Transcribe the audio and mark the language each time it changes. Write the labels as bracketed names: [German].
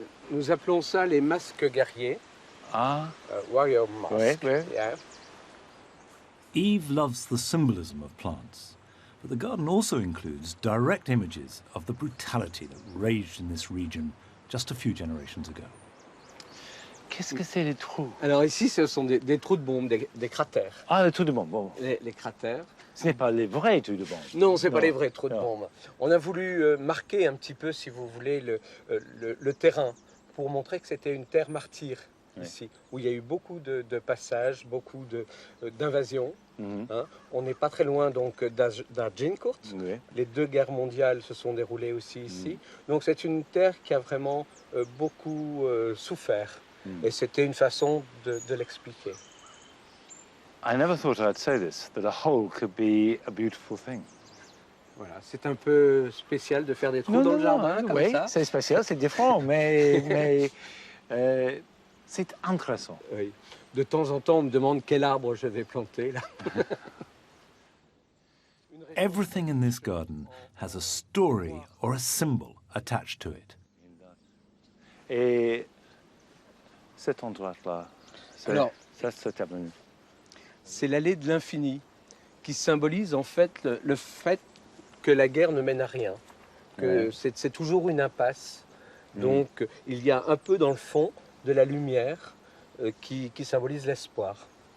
[French] Nous appelons ça les masques guerriers. Ah. [English] Warrior mask. [French] Oui, oui. [English] Yeah. Yves loves the symbolism of plants, but the garden also includes direct images of the brutality that raged in this region just a few generations ago. [French] Qu'est-ce que c'est les trous? Alors ici, ce sont des trous de bombes, des cratères. Ah, les trous de bombe, bon. Les cratères. Ce n'est pas les vrais trous de bombe. Non, ce n'est pas les vrais trous de bombe. On a voulu marquer un petit peu, si vous voulez, le terrain pour montrer que c'était une terre martyre ici, où il y a eu beaucoup de passages, beaucoup d'invasions. Hein. On n'est pas très loin donc d'Agincourt. Les 2 guerres mondiales se sont déroulées aussi ici. Donc c'est une terre qui a vraiment beaucoup souffert. Et c'était une façon de l'expliquer. [English] I never thought I'd say this, that a hole could be a beautiful thing. [French] Voilà, c'est un peu spécial de faire des trous dans le jardin comme oui, ça. C'est spécial, c'est différent, mais c'est intéressant. Oui. De temps en temps, on me demande quel arbre je vais planter là. [English] Everything in this garden has a story or a symbol attached to it. [French] Et cet endroit-là, c'est avenue. C'est l'allée de l'infini qui symbolise en fait le fait que la guerre ne mène à rien, que c'est toujours une impasse. Donc il y a un peu dans le fond de la lumière qui symbolise l'espoir.